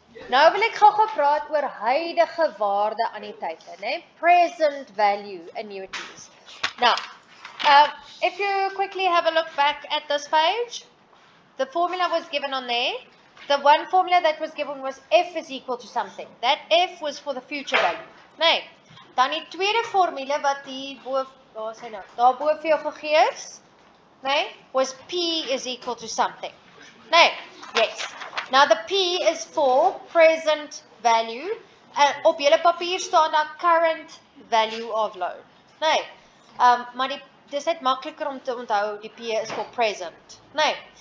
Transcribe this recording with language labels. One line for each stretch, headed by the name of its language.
Afrikaans: Nou wil ek gou praat oor huidige waarde anniteite, né?
English: Present value annuities. Now, if you quickly have a look back at this page, the formula was given on there. The one formula that was given was f is equal to something. That f was for the future value.
Afrikaans: Nee. Dan die tweede formule wat hier bo, waar is hy nou? Daar bo vir jou gegee is, nee, was
English: p is equal to something.
Afrikaans: Nee. Yes.
English: Now the P is for present value.
Afrikaans: Op julle papier staan daar
English: current value of loan.
Afrikaans: Nee. Maar dis net makliker om te onthou die P
English: is for present.
Afrikaans: Nee.